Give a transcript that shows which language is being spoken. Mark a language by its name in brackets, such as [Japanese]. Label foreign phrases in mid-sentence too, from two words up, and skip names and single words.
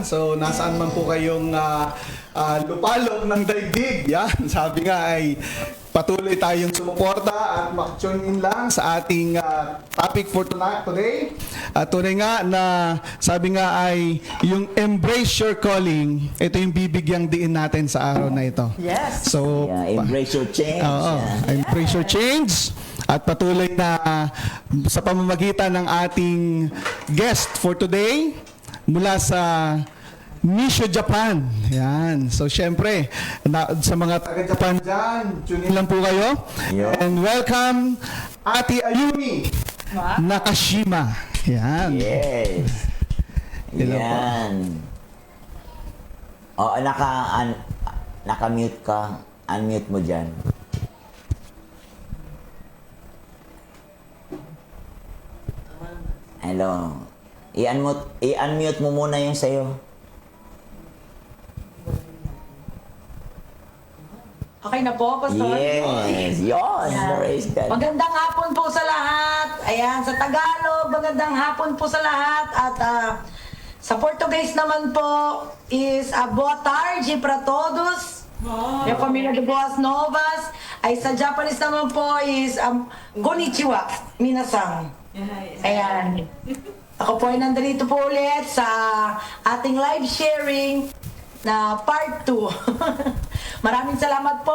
[Filipino] So, nasaan man po kayong lupalop ng daigdig. Yan, sabi nga ay patuloy tayong sumuporta at mak-tune in lang sa ating [English] topic for today. [Filipino] At tunay nga na sabi nga ay yung [English] embrace your calling. [Filipino] Ito yung bibigyang diin natin sa araw na ito. Yes. So, [English] Yeah, embrace your change. [Filipino] Oo, [English] embrace your change. [Filipino] At patuloy na sa pamamagitan ng ating [English] guest for today [Filipino] mula sa Nisho Japan. Yan. So, syempre, sa mga taga-Japan dyan, tune in lang po kayo. Yeah. [English] And welcome, [Filipino] Ate Ayumi Nakashima. Yan. Yes. Hello po. Yan. O, naka-mute ka. Unmute mo dyan. Hello. I-unmute mo muna yung sa'yo. Okay na po, Pastor? Yes. Yun. [English] Praise God. [Filipino] Magandang hapon po sa lahat. Ayan, sa Tagalog, magandang hapon po sa lahat. At sa Portuguese naman po is [Portuguese] boa tarde para todos. [Filipino] Yung pamilya de Boas Novas. Ay sa Japanese naman po is [Japanese] こんにちは、皆さん. [Filipino] Ayan. Ako po ay nandito po ulit sa ating live sharing na part 2. Maraming salamat po.